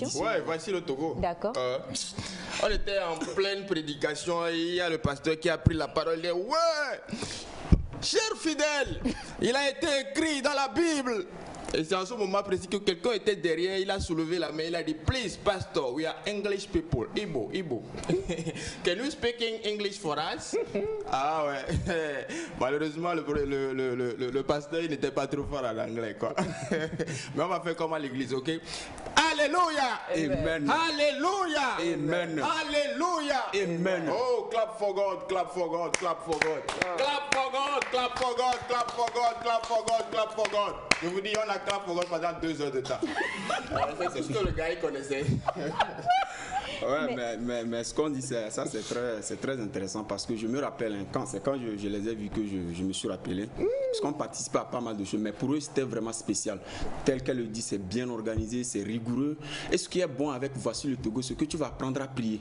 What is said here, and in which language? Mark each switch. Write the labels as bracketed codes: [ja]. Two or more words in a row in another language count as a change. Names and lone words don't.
[fr] Ouais, Voici le Togo. D'accord. On était en pleine prédication et il y a le pasteur qui a pris la parole et dit ouais, cher fidèle, il a été écrit dans la Bible. Et c'est en ce moment précis que quelqu'un était derrière, il a soulevé la main, il a dit [en] please pastor, we are English people, Igbo. Can you speak English for us? [fr] Ah ouais. Malheureusement le pasteur il n'était pas trop fort en anglais quoi. Mais on va faire comme à l'église, ok? Alléluia! Amen. Alléluia! Amen. Alléluia! Amen. [en] Oh, clap for God, clap for God, clap for God. Clap for God, clap for God, clap for God, clap for God, clap for God. [fr] Je vous dis, on a [en] clap for God [fr] pendant 2 heures de temps. C'est ce que le gars il connaissait. Ouais, mais ce qu'on dit, ça c'est très intéressant parce que je me rappelle, hein, c'est quand je les ai vus que je me suis rappelé. Parce qu'on participe à pas mal de choses, mais pour eux c'était vraiment spécial. Tel qu'elle le dit, c'est bien organisé, c'est rigoureux. Et ce qui est bon avec Voici le Togo, c'est que tu vas apprendre à prier.